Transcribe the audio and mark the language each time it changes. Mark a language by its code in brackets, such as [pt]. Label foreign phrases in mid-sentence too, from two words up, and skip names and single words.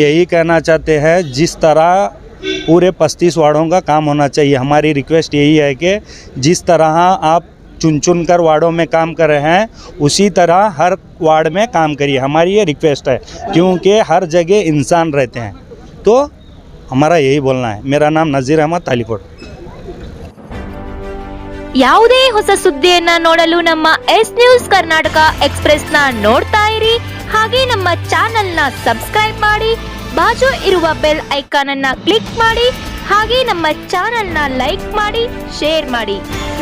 [hi] यही कहना चाहते हैं, जिस तरह पूरे 35 वार्डों का काम होना चाहिए, हमारी रिक्वेस्ट यही है कि जिस तरह आप चुन कर वार्डों में काम कर रहे हैं उसी तरह हर वार्ड में काम करिए, हमारी ये रिक्वेस्ट है, क्योंकि हर जगह इंसान रहते हैं। तो हमारा यही बोलना है। मेरा नाम नज़ीर अहमद तालीकोट। [kn] ಯಾವುದೇ ಹೊಸ ಸುದ್ದಿಯನ್ನ ನೋಡಲು ನಮ್ಮ ಎಸ್ ನ್ಯೂಸ್ ಕರ್ನಾಟಕ ಎಕ್ಸ್‌ಪ್ರೆಸ್ ನ ನೋಡ್ತಾ ಇರಿ, ಹಾಗೆ ನಮ್ಮ ಚಾನೆಲ್ ನ ಸಬ್ಸ್ಕ್ರೈಬ್ ಮಾಡಿ, ಬಾಜು ಇರುವ [en] bell icon [kn] ಅನ್ನ ಕ್ಲಿಕ್ ಮಾಡಿ, ಹಾಗೆ ನಮ್ಮ ಚಾನೆಲ್ ನ ಲೈಕ್ ಮಾಡಿ, ಶೇರ್ ಮಾಡಿ.